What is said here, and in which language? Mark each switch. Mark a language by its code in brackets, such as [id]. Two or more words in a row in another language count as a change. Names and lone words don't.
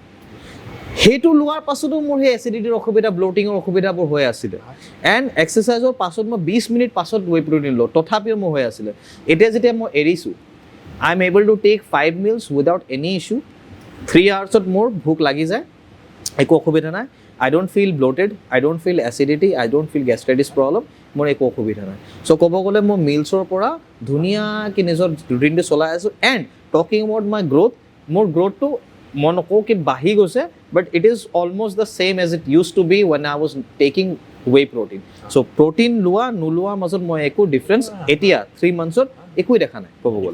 [as] সেইটো লোৱাৰ পাছতো মোৰ সেই এচিডিটিৰ অসুবিধা ব্লটিঙৰ অসুবিধাবোৰ হৈ আছিলে এণ্ড এক্সাৰচাইজৰ পাছত মই 20 মিনিট পাছত [en] whey protein [as] লওঁ তথাপিও মোৰ হৈ আছিলে এতিয়া যেতিয়া মই এৰিছোঁ আই [en] am able to take 5 meals without any issue 3 hours [as] মোৰ ভোক লাগি যায় একো অসুবিধা নাই [en] I don't feel bloated, I don't feel acidity, I don't feel gastritis problem, [as] মোৰ একো অসুবিধা নাই চ' ক'ব গ'লে মই মিলছৰ পৰা ধুনীয়াকৈ নিজৰ ৰুটিনটো চলাই আছোঁ [en] and talking about my growth [as] মোৰ গ্ৰ'থটো মই নকওঁ কি বাঢ়ি গৈছে [en] but it is almost the same as it used to be when I was taking whey protein so' [as] প্ৰটিন লোৱা নোলোৱাৰ মাজত মই একো ডিফাৰেঞ্চ এতিয়া 3 monthsত একোৱেই দেখা নাই ক'ব গ'লে